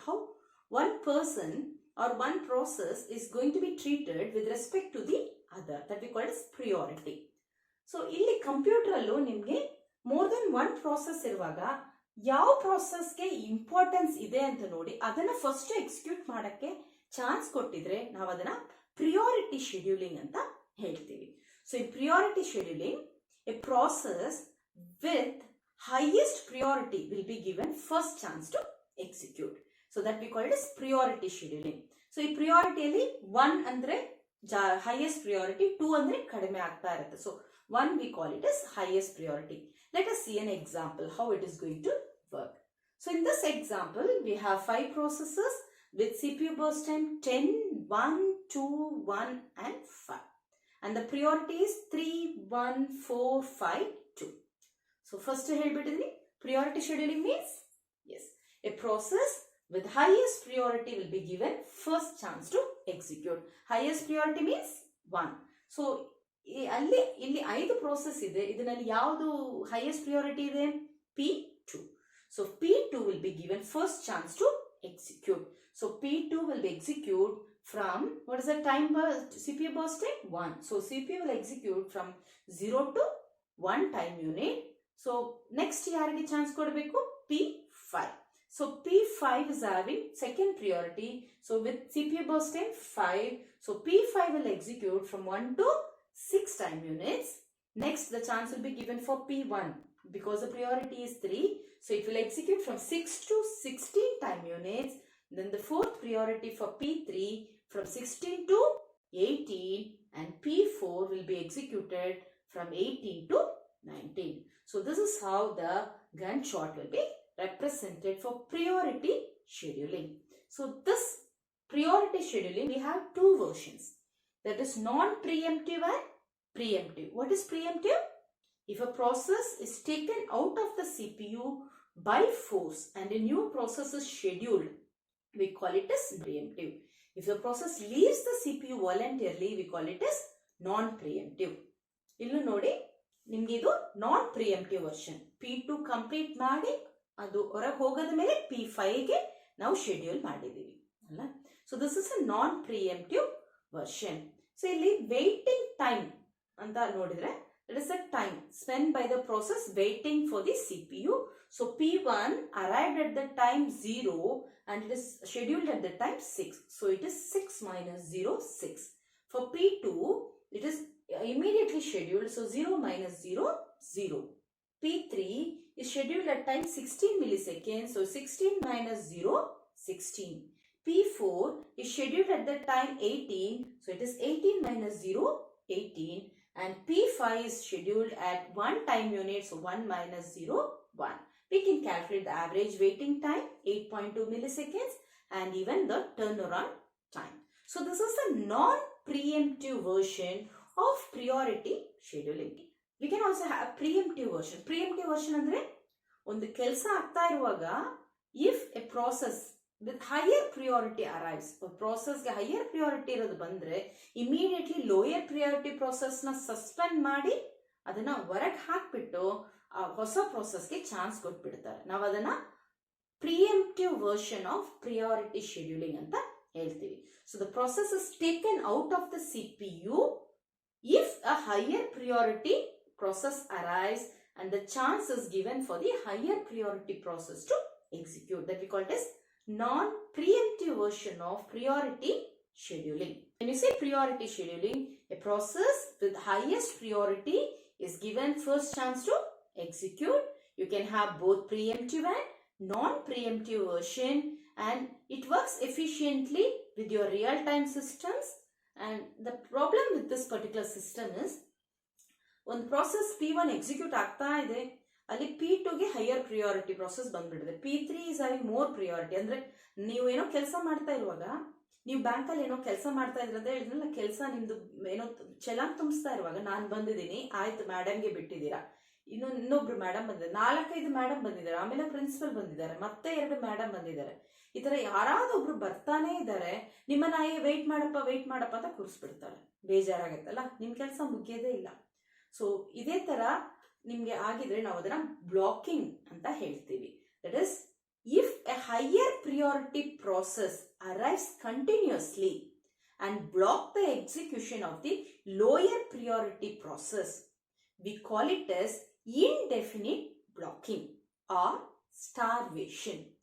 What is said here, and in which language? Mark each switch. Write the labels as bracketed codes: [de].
[en] How one person or one process is going to be treated with respect to the other, that we call it is priority. [kn] So ಇಲ್ಲಿ computer ಅಲ್ಲೂ ನಿಮ್ಗೆ more than one process ಇರುವಾಗ ಯಾವ ಪ್ರಾಸೆಸ್ಗೆ importance ಇದೆ ಅಂತ ನೋಡಿ ಅದನ್ನ first execute ಮಾಡಕ್ಕೆ ಚಾನ್ಸ್ ಕೊಟ್ಟಿದ್ರೆ ನಾವು ಅದನ್ನ ಪ್ರಿಯಾರಿಟಿ ಶೆಡ್ಯೂಲಿಂಗ್ ಅಂತ ಹೇಳ್ತೀವಿ. [en] So in priority scheduling, a process with highest priority will be given first chance to execute. So that we call it as priority scheduling. [kn] So ಈ ಪ್ರಿಯಾರಿಟಿಯಲ್ಲಿ 1 ಅಂದ್ರೆ highest priority, 2 ಅಂದ್ರೆ ಕಡಿಮೆ ಆಗ್ತಾ ಇರುತ್ತೆ. [en] So 1 we call it as highest priority. Let us see an example how it is going to work. So in this example we have 5 processes with CPU burst time 10, 1, 2, 1 and 5. And the priority is 3, 1, 4, 5, 2. So first [kn] ಹೇಳ್ಬಿಟ್ಟಿದ್ರಿ, [en] priority scheduling means, yes, a process with highest priority will be given first chance to execute. Highest priority means 1. [kn] So ಇಲ್ಲಿ 5 process ಇದೆ, ಇದರಲ್ಲಿ ಯಾವುದು highest priority ಇದೆ? [en] P2. So P2 will be given first chance to execute. So P2 will be execute from, what is the time CPU burst time? 1. So CPU will execute from 0 to 1 time unit. [kn] So next ಯಾರಿಗೆ chance ಕೊಡಬೇಕು? [en] P5. So P5 is having second priority. So with CPU burst time 5, so P5 will execute from 1 to 6 time units. Next the chance will be given for P1 because the priority is 3. So it will execute from 6 to 16 time units. Then the fourth priority for P3 from 16 to 18, and P4 will be executed from 18 to 19. So this is how the Gantt chart will be represented for priority scheduling. So this priority scheduling, we have two versions. That is non-preemptive and preemptive. What is preemptive? If a process is taken out of the CPU by force and a new process is scheduled, we call it as preemptive. If the process leaves the CPU voluntarily, we call it as non-preemptive. [kn] illu nodi ನಿಮ್ಗೆ ಇದು ನಾನ್ ಪ್ರಿಯಂಪ್ಟಿವ್ version. P2 complete ಮಾಡಿ ಅದು ಹೊರಗೆ ಹೋಗದ ಮೇಲೆ P5 ಗೆ ನಾವು schedule ಮಾಡಿದೀವಿ ಅಲ್ಲ. [en] So this is a non preemptive version. So [kn] ಇಲ್ಲಿ ವೇಟಿಂಗ್ ಟೈಮ್ ಅಂತ ನೋಡಿದ್ರೆ, [en] It is a time spend by the process waiting for the CPU. So P1 arrived at the time 0 and it is scheduled at the time 6. So it is 6 minus 0, 6. For P2 it is immediately scheduled, so 0 minus 0, 0. P3 is scheduled at time 16 milliseconds, so 16 minus 0, 16. P4 is scheduled at the time 18, so it is 18 minus 0, 18. And P5 is scheduled at 1 time unit, so 1 minus 0, 1. We can calculate the average waiting time, 8.2 milliseconds, and even the turnaround time. So this is a non-preemptive version of priority scheduling. We can also have preemptive version. [kn] Preemptive version ಅಂದ್ರೆ ಒಂದು ಕೆಲಸ ಆಗ್ತಾ ಇರುವಾಗ [en] if a process with higher priority arrives, [kn] ಪ್ರೋಸೆಸ್ಗೆ higher priority ಇರೋದು ಬಂದ್ರೆ immediately lower priority ಪ್ರೋಸೆಸ್ನ suspend ಮಾಡಿ ಅದನ್ನ ಹೊರಗೆ ಹಾಕ್ಬಿಟ್ಟು ಆ ಹೊಸ ಪ್ರೋಸೆಸ್ಗೆ ಚಾನ್ಸ್ ಕೊಟ್ಬಿಡ್ತಾರೆ. ನಾವು ಅದನ್ನ [en] preemptive version of priority scheduling [kn] ಅಂತ ಹೇಳ್ತೀವಿ. [en] So the process is taken out of the CPU if a higher priority process arrives and the chance is given for the higher priority process to execute. That we call it as non-preemptive version of priority scheduling. When you say priority scheduling, a process with highest priority is given first chance to execute. You can have both preemptive and non-preemptive version, and it works efficiently with your real-time systems. And the problem with this particular system is [kn] ಒಂದು process P1 execute ಆಗ್ತಾ ಇದೆ, ಅಲ್ಲಿ P2ಗೆ higher priority process ಬಂದ್ಬಿಟ್ಟಿದೆ. P3 [en] Is having more priority. [kn] ಅಂದ್ರೆ ನೀವು ಏನೋ ಕೆಲಸ ಮಾಡ್ತಾ ಇರುವಾಗ, ನೀವು ಬ್ಯಾಂಕಲ್ಲಿ ಏನೋ ಕೆಲಸ ಮಾಡ್ತಾ ಇದ್ರೆ ಅಂತ ಹೇಳಿದ್ರಲ್ಲ, ಕೆಲಸ ನಿಮ್ದು ಏನೋ ಚಲಾನ್ ತುಂಬಿಸ್ತಾ ಇರುವಾಗ ನಾನು ಬಂದಿದ್ದೀನಿ, ಆಯ್ತು ಮೇಡಮ್ಗೆ ಬಿಟ್ಟಿದ್ದೀರಾ, ಇನ್ನೊಬ್ರು ಮೇಡಮ್ ಬಂದಿದ್ದಾರೆ, 4-5 ಮೇಡಮ್ ಬಂದಿದ್ದಾರೆ, ಆಮೇಲೆ ಪ್ರಿನ್ಸಿಪಲ್ ಬಂದಿದ್ದಾರೆ, ಮತ್ತೆ 2 ಮೇಡಮ್ ಬಂದಿದ್ದಾರೆ. ಈ ತರ ಯಾರಾದೊಬ್ರು ಬರ್ತಾನೆ ಇದ್ದಾರೆ, ನಿಮ್ಮನ್ನ ವೆಯ್ಟ್ ಮಾಡಪ್ಪ ಅಂತ ಕೂರಿಸ್ಬಿಡ್ತಾರೆ. ಬೇಜಾರಾಗತ್ತಲ್ಲ, ನಿಮ್ ಕೆಲಸ ಮುಗಿಯೋದೇ ಇಲ್ಲ. ಸೊ ಇದೇ ತರ ನಿಮ್ಗೆ ಆಗಿದ್ರೆ ನಾವು ಅದನ್ನ ಬ್ಲಾಕಿಂಗ್ ಅಂತ ಹೇಳ್ತೀವಿ. [en] That is if a higher priority process arrives continuously and block the execution of the lower priority process, we call it as indefinite blocking or starvation.